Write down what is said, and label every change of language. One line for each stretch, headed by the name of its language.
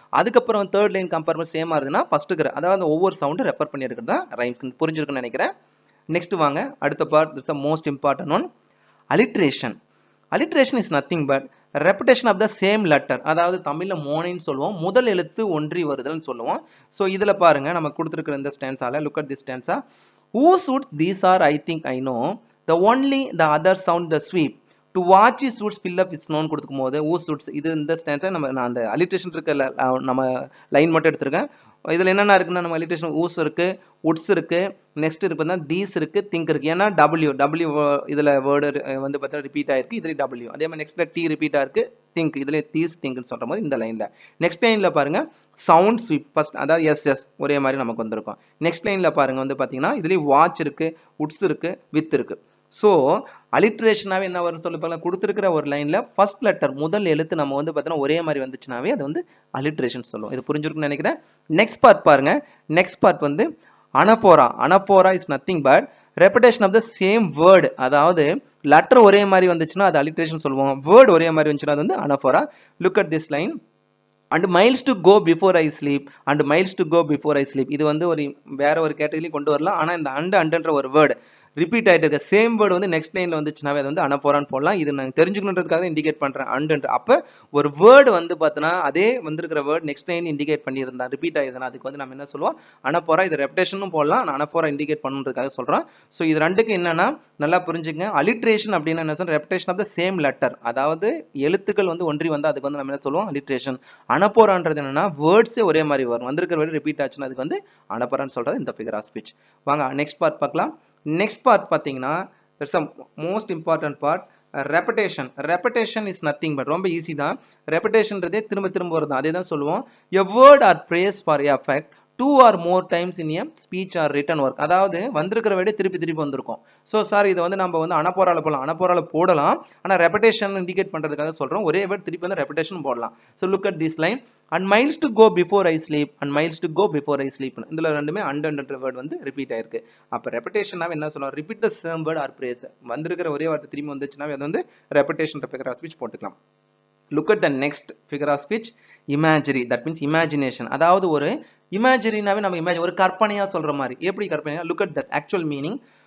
Tamil: அதுக்கப்புறம் third line compare பண்ணி சேமா இருந்ததுன்னா ஃபர்ஸ்ட் இருக்கிற அதாவது ஒவ்வொரு சவுண்டும் ரெஃபர் பண்ணி இருக்கிறது தான் ரைம் ஸ்கீம். புரிஞ்சிருக்குன்னு நினைக்கிறேன்.
English: next
Tamil: வாங்க அடுத்த
English: Part. This is most important one, alliteration. Alliteration is nothing but repetition of the same letter.
Tamil: அதாவது தமிழ்ல மோனைன்னு சொல்லுவோம், முதல் எழுத்து ஒன்றி வருதல்னு சொல்லுவோம். ஸோ இதுல பாருங்க நம்ம கொடுத்துருக்கிற இந்த ஸ்டான்ஸால look at this stanza.
English: Whose woods these are, I think I know. The only the other sound the sweep. To watch his woods fill up with snow
Tamil: கொடுக்கும் போது whose woods இது இந்த ஸ்டான்ஸா நான் அந்த அலிட்ரேஷன் இருக்க நம்ம line மட்டும் எடுத்திருக்கேன். இதுல என்னென்ன இருக்குன்னா நம்ம அலிட்ரேஷன் ஊஸ் இருக்கு, உட்ஸ் இருக்கு, நெக்ஸ்ட் இருக்கு தீஸ் இருக்கு, திங்க் இருக்கு. ஏன்னா டபிள்யூ இதுல வேர்டு வந்து பார்த்தா ரிப்பீட் ஆயிருக்கு, இதுல டபிள்யூ. அதே மாதிரி நெக்ஸ்ட்ல டி ரிப்பீட் ஆயிருக்கு, திங்க் இதுல தீஸ் திங்க்னு சொல்ற போது இந்த லைன்ல. நெக்ஸ்ட் லைன்ல பாருங்க சவுண்ட் ஸ்வீப் ஃபர்ஸ்ட், அதாவது எஸ் ஒரே மாதிரி நமக்கு வந்திருக்கும். நெக்ஸ்ட் லைன்ல பாருங்க வந்து பாத்தீங்கன்னா இதுலயும் வாட்ச் இருக்கு, உட்ஸ் இருக்கு, வித் இருக்கு. ஸோ அலிட்ரேஷனாவே என்ன வரும் சொல்லி பார்க்கலாம். கொடுத்துருக்கிற ஒரு லைன்ல ஃபர்ஸ்ட் லெட்டர் முதல் எழுத்து நம்ம வந்து பார்த்தீங்கன்னா ஒரே மாதிரி வந்துச்சுனாவே அது வந்து அலிட்ரேஷன் சொல்லுவோம். இது புரிஞ்சிருக்குன்னு நினைக்கிறேன். நெக்ஸ்ட் பார்ட் பாருங்க.
English: Next part வந்து anaphora. Anaphora is nothing but repetition of the same word.
Tamil: அதாவது லெட்டர் ஒரே மாதிரி வந்துச்சுன்னா அது அலிட்ரேஷன் சொல்லுவோம், வேர்டு ஒரே மாதிரி வந்துச்சுன்னா அது வந்து அனபோரா.
English: Look at this line. and miles to go before I sleep and miles to go before I sleep.
Tamil: இது வந்து ஒரு வேற ஒரு கேட்டகரி கொண்டு வரலாம். ஆனா இந்த அண்டன்ற ஒரு வேர்டு ரிப்பீட் ஆயிட்டு இருக்க சேம் வேர்டு வந்து நெக்ஸ்ட் லைன்ல வந்துச்சுனாவே அது வந்து அனபோரான்னு போடலாம். இது நான் தெரிஞ்சுக்கணுன்றதுக்காக இண்டிகேட் பண்றேன் அண்டன்ற. அப்ப ஒரு வேர்டு வந்து பார்த்தோன்னா அதே வந்திருக்கிற வேர்டு நெக்ஸ்ட் லைன் இண்டிகேட் பண்ணியிருந்தா ரிப்பீட் ஆயிருந்தா அதுக்கு வந்து நம்ம என்ன சொல்லுவோம், அனபோரா. இது ரெப்டேஷனும் போடலாம், நான் அனபோரா இண்டிகேட் பண்ணுறதுக்காக சொல்றேன். ஸோ இது ரெண்டுக்கு என்னன்னா நல்லா புரிஞ்சுங்க. அலிட்ரேஷன் அப்படின்னா என்ன சொல்றேன், repetition of the same letter. அதாவது எழுத்துக்கள் வந்து ஒன்றி வந்து அதுக்கு வந்து நம்ம என்ன சொல்லுவோம், அலிட்ரேஷன். அனபோரான்றது என்னன்னா வேர்ட்ஸே ஒரே மாதிரி வரும், வந்திருக்கிற வேர்டு ரிப்பீட் ஆச்சுன்னா அதுக்கு வந்து அனபோரான்னு சொல்றது இந்த ஃபிகர் ஆஃப் ஸ்பீச்.
English: வாங்க next part பார்க்கலாம். Next part பார்த்தீங்கன்னா that's a most important part, repetition.
Tamil: ரெப்படேஷன் is nothing but ரொம்ப ஈஸி தான். ரெப்படேஷன்றதே திரும்ப திரும்ப வருது, அதே தான் சொல்லுவோம்.
English: A word or phrase for a fact 2 or more times in a speech or written work.
Tamil: அதாவது வந்திருக்கிற வேர்டு திருப்பி திருப்பி வந்திருக்கும். ஸோ சார் இதை வந்து நம்ம வந்து அனபோரால போடலாம், அனபோரால போடலாம். ஆனால் ரெப்படேஷன் இண்டிகேட் பண்றதுக்காக சொல்றோம். ஒரே வேர்டு திருப்பி வந்து ரெப்படேஷன் போடலாம்.
English: So look at this line. and miles to go before I sleep and miles to go before I sleep.
Tamil: இதுல ரெண்டுமே அண்டன்ற வேர்டு வந்து ரிப்பீட் ஆயிருக்கு. அப்ப ரெப்படேஷனாவே என்ன சொல்லுவோம்,
English: Repeat the same word or phrase.
Tamil: வந்திருக்கிற ஒரே வார்த்தை திரும்பி வந்துச்சுன்னா அது வந்து ரெப்படேஷன் ஃபிகர் ஆஃப் ஸ்பீச் போட்டுக்கலாம்.
English: Look at the next figure of speech, imagery. That means imagination.
Tamil: அதாவது ஒரு இமேஜரினாவே நம்ம ஒரு கற்பனையா சொல்ற மாதிரி. எப்படி கற்பனையா?
English: Look at that actual meaning.